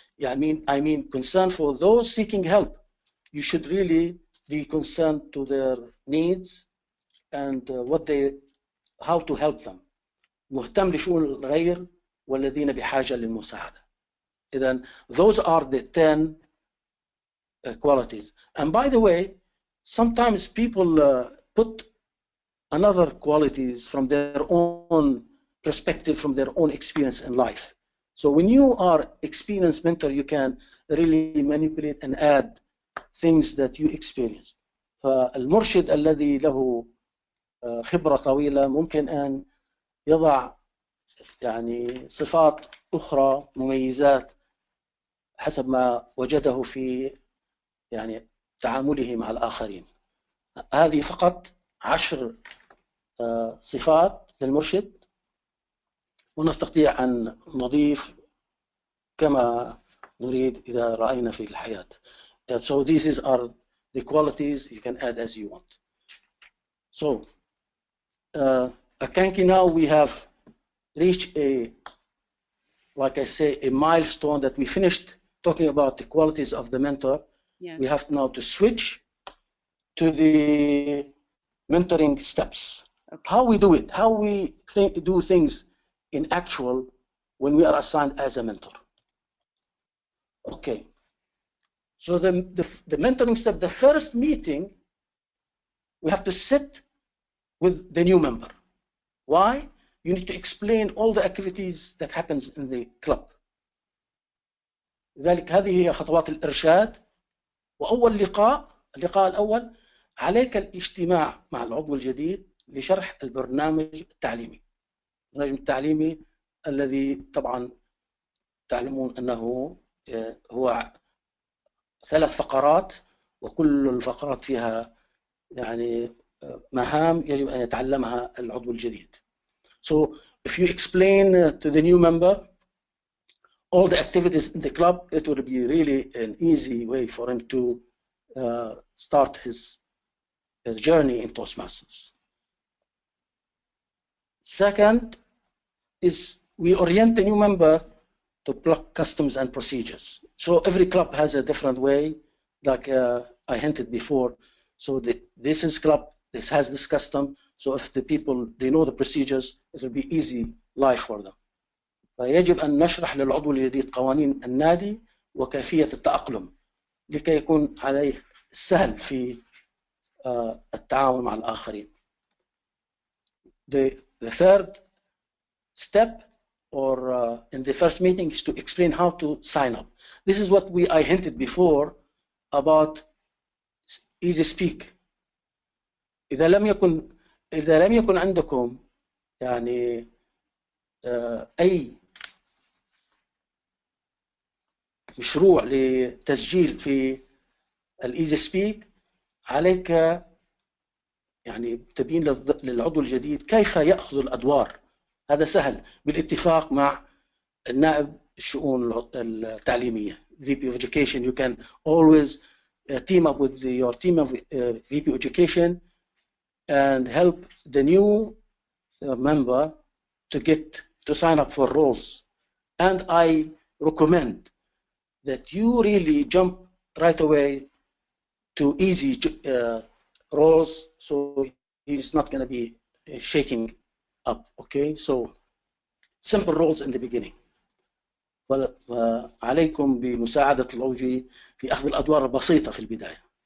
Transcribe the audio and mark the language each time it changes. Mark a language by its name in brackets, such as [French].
[English] Yeah, I mean concern for those seeking help. You should really be concerned to their needs and how to help them. [Arabic] مهتم لشؤون الغير والذين بحاجة للمساعدة. إذن [English] those are the 10 qualities. And by the way, sometimes people put another qualities from their own perspective, from their own experience in life. So when you are experienced mentor, you can really manipulate and add things that you experienced. [Arabic] فالمرشد الذي له خبرة طويلة ممكن أن يضع يعني صفات أخرى، مميزات حسب ما وجده في يعني تعامله مع الآخرين. هذه فقط 10 صفات للمرشد، ونستطيع أن نضيف كما نريد إذا رأينا في الحياة. [English] So these are the qualities you can add as you want. So Akanki, now we have reached like I say, a milestone that we finished talking about the qualities of the mentor. Yes. We have now to switch to the mentoring steps. Okay. How we do it, how we do things in actual when we are assigned as a mentor. Okay. So the mentoring step, the first meeting, we have to sit with the new member. Why? You need to explain all the activities that happens in the club. [Arabic] لذلك هذه هي خطوات الإرشاد. وأول اللقاء الأول عليك الاجتماع مع العضو الجديد لشرح البرنامج التعليمي. البرنامج التعليمي الذي طبعا تعلمون أنه هو 3 فقرات، وكل الفقرات فيها يعني مهام يجب أن يتعلمها العضو الجديد. [English] So if you explain to the new member all the activities in the club, it would be really an easy way for him to start his journey in Toastmasters. Second is we orient the new member to block customs and procedures. So every club has a different way, like I hinted before. So this is club, this has this custom. So if the people, they know the procedures, it will be easy life for them. [Arabic] فيجب أن نشرح للعضو الجديد قوانين النادي وكيفية التأقلم لكي يكون عليه السهل في التعامل مع الآخرين. [English] The third step or in the first meeting is to explain how to sign up. This is what I hinted before about easy speak. [Arabic] إذا لم يكن عندكم يعني أي مشروع لتسجيل في الإيزي سبيك، عليك يعني تبين للعضو الجديد كيف يأخذ الأدوار. هذا سهل بالاتفاق مع النائب الشؤون التعليمية [English] VP of Education. You can always team up with your team of VP Education and help the new member to sign up for roles. And I recommend that you really jump right away to easy roles, so he's not going to be shaking up. Okay, so simple roles in the beginning. [Arabic] وعليكم بمساعدة الأوجي في أخذ الأدوار البسيطة في البداية.